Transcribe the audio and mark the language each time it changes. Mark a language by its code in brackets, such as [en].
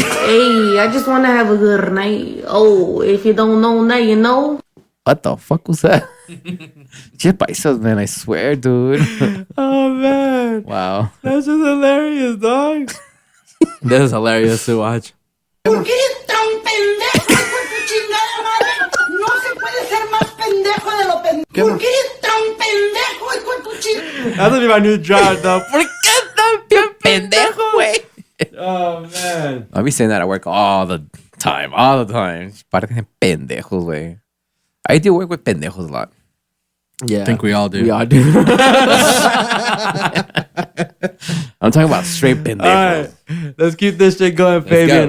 [en] Hey, I just wanna have a good night. Oh, if you don't know, now you know. What the fuck was that? Just pesos, man. I swear, dude. Oh man, Wow. that's just hilarious, dog. This is hilarious to watch. [es] ¿Por qué eres tan pendejo, hijo de tu chingada madre? No se puede ser más pendejo de lo pendejo. ¿Por qué eres tan pendejo, hijo de tu chingada? [en] That's gonna be my new job, though. [es] ¿Por qué tan pendejo, güey? [en] Oh man. I'll be saying that at work all the time. All the time. [es] Parecen pendejos, güey. [en] I do work with pendejos a lot. Yeah, I think we all do. We all do. I'm talking about straight pendejos. All right, let's keep this shit going, Fabian.